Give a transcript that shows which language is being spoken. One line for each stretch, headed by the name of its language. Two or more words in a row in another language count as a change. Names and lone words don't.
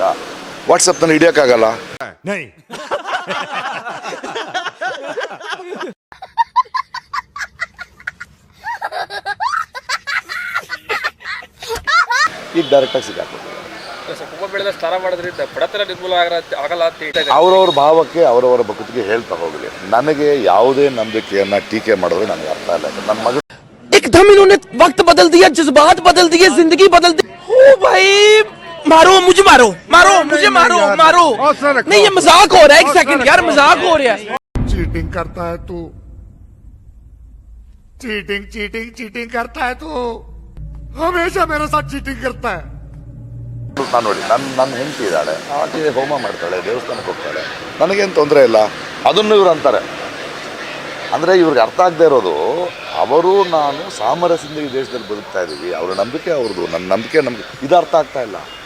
Kannada: ವಾಟ್ಸಪ್ನಲ್ಲಿ ಹಿಡಿಯೋಕ್ಕಾಗಲ್ಲ. ಈಗ ಡೈರೆಕ್ಟಾಗಿ ಸಿಕ್ಕಾಕ್ಬಿಡ್ತಾರೆ. ಕುಂಭಮೇಳದ ಸ್ನಾನ ಮಾಡೋದ್ರಿಂದ ಬಡತನ ನಿರ್ಮೂಲ ಆಗಲ್ಲ ಅಂತ ಹೇಳ್ತಾರೆ. ಅವರವ್ರ ಭಾವಕ್ಕೆ ಅವರವರ ಭಕ್ತಿಗೆ ಹೇಳ್ತಾ ಹೋಗಲಿ. ನನಗೆ ಯಾವುದೇ ನಂಬಿಕೆಯನ್ನ ಟೀಕೆ ಮಾಡಿದ್ರೆ ನನಗೆ ಅರ್ಥ ಇಲ್ಲ. ನನ್ನ ಮಗ
Hindi: एकदम इन्होंने वक्त बदल दिया, जज्बात बदल दिए, जिंदगी बदल दी। ओ भाई मारो मुझे, मारो मुझे, मारो नहीं, ये मजाक हो रहा है। एक सेकंड यार, मजाक हो रहा है। चीटिंग करता है तू, चीटिंग करता है तू, हमेशा मेरे साथ चीटिंग करता है.
Kannada: ನಾನು ನೋಡಿ, ನನ್ನ ಹೆಂಡತಿ ಇದ್ದಾಳೆ, ಆಕೆ ಹೋಮ ಮಾಡ್ತಾಳೆ, ದೇವಸ್ಥಾನಕ್ಕೆ ಹೋಗ್ತಾಳೆ, ನನಗೇನು ತೊಂದರೆ ಇಲ್ಲ. ಅದನ್ನು ಇವ್ರು ಅಂತಾರೆ. ಅಂದರೆ ಇವ್ರಿಗೆ ಅರ್ಥ ಆಗದೆ ಇರೋದು, ಅವರು ನಾನು ಸಾಮರಸ್ಯದಿಂದ ಈ ದೇಶದಲ್ಲಿ ಬದುಕ್ತಾ ಇದ್ದೀವಿ, ಅವರ ನಂಬಿಕೆ ಅವ್ರದ್ದು, ನನ್ನ ನಂಬಿಕೆ ನಮ್ಗೆ, ಇದು ಅರ್ಥ ಆಗ್ತಾ ಇಲ್ಲ.